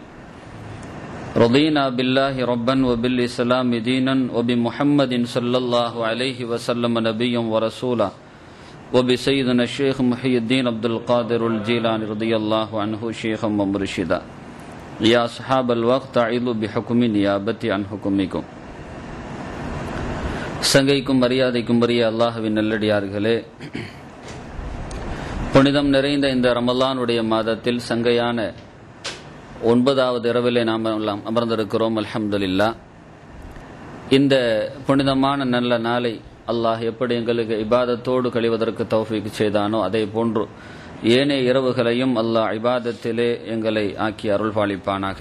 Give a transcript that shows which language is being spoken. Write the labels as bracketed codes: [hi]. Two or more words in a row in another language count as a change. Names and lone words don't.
[ar] رضينا بالله ربا وبالإسلام دينا وبمحمد صلى الله عليه وسلم نبيا ورسولا وبسيدنا الشيخ محي الدين عبد القادر الجيلاني رضي الله عنه شيخا ومرشدا. يا أصحاب الوقت أعيذوا بحكم نيابتي عن حكمكم. [ta] சங்கைக்கும் மரியாதைக்கும் உரிய அல்லாஹ்வின் நல்லடியார்களே, புனிதம் நிறைந்த இந்த ரமலானுடைய மாதத்தில் சங்கையான 9வது இரவிலே நாம் எல்லாம் அமர்ந்திருக்கிறோம். அல்ஹம்துலில்லாஹ். இந்த புனிதமான நல்ல நாளை அல்லாஹ் எப்படி எங்களுக்கு இபாதத்தோடு கழிவதற்கு தௌஃபீக் செய்தானோ அதே போன்று ஏனைய இரவுகளையும் அல்லாஹ் இபாதத்திலே எங்களை ஆக்கி அருள் பாலிப்பானாக.